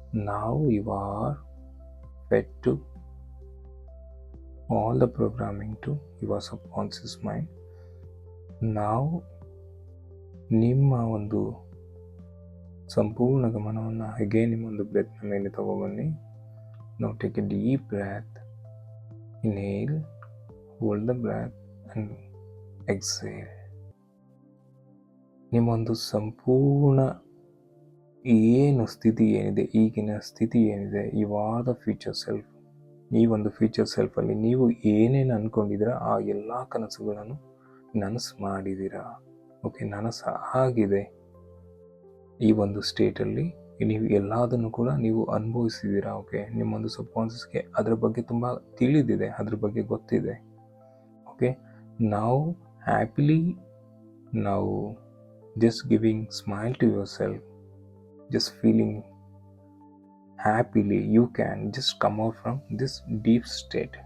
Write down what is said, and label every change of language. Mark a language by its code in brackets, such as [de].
[en] Now you are fed to all the programming to your subconscious mind. [kn] ನಾವು ನಿಮ್ಮ ಒಂದು ಸಂಪೂರ್ಣ ಗಮನವನ್ನು ಹಾಗೆ ನಿಮ್ಮ ಒಂದು ಬ್ರೆತ್ನ ಮೇಲೆ ತಗೊಬನ್ನಿ. [en] Now take a deep breath. Inhale, hold the breath and exhale. [kn] ನಿಮ್ಮ ಒಂದು ಸಂಪೂರ್ಣ ಏನು ಸ್ಥಿತಿ ಏನಿದೆ, ಈಗಿನ ಸ್ಥಿತಿ ಏನಿದೆ, [en] You are the future self. [kn] ಈ ಒಂದು ಫ್ಯೂಚರ್ ಸೆಲ್ಫಲ್ಲಿ ನೀವು ಏನೇನು ಅಂದ್ಕೊಂಡಿದ್ದೀರಾ ಆ ಎಲ್ಲ ಕನಸುಗಳನ್ನು ನನಸು ಮಾಡಿದ್ದೀರಾ. ಓಕೆ, ನನಸು ಆಗಿದೆ. ಈ ಒಂದು ಸ್ಟೇಟಲ್ಲಿ ನೀವು ಎಲ್ಲದನ್ನು ಕೂಡ ನೀವು ಅನುಭವಿಸಿದ್ದೀರಾ. ಓಕೆ, ನಿಮ್ಮೊಂದು ಸಬ್ಕಾನ್ಷಿಯಸ್ಗೆ ಅದ್ರ ಬಗ್ಗೆ ತುಂಬ ತಿಳಿದಿದೆ, ಅದ್ರ ಬಗ್ಗೆ ಗೊತ್ತಿದೆ. ಓಕೆ, ನಾವು ಹ್ಯಾಪಿಲಿ, ನಾವು [en] just giving smile to yourself, just feeling happily, you can just come out from this deep state.